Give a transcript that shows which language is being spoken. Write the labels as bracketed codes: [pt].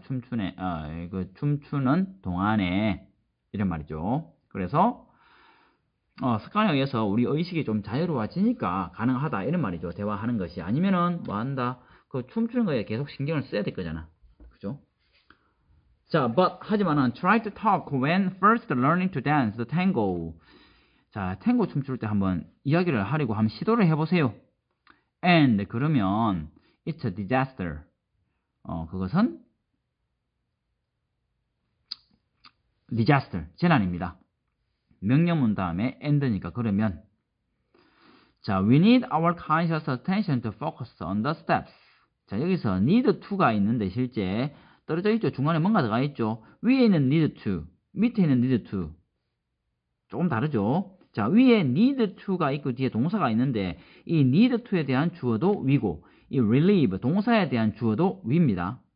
[ko] 춤추는 동안에 이런 말이죠. 그래서 습관에 의해서 우리 의식이 좀 자유로워지니까 가능하다 이런 말이죠. 대화하는 것이 아니면은 뭐 한다 그 춤추는 거에 계속 신경을 써야 될 거잖아. 그죠? 자, 하지만은 [en] try to talk when first learning to dance the tango. [ko] 자, 탱고 춤출 때 한번 이야기를 하려고 한번 시도를 해보세요. [en] And [ko] 그러면 [en] it's a disaster. [ko] 그것은 disaster, 재난입니다. 명령문 다음에 and니까 그러면 자, [en] we need our conscious attention to focus on the steps. [ko] 자, 여기서 need to가 있는데 실제 떨어져 있죠. 중간에 뭔가 들어가 있죠. 위에 있는 need to, 밑에 있는 need to. 조금 다르죠. 자, 위에 need to가 있고 뒤에 동사가 있는데 이 need to에 대한 주어도 위고 이 relieve, 동사에 대한 주어도 위입니다.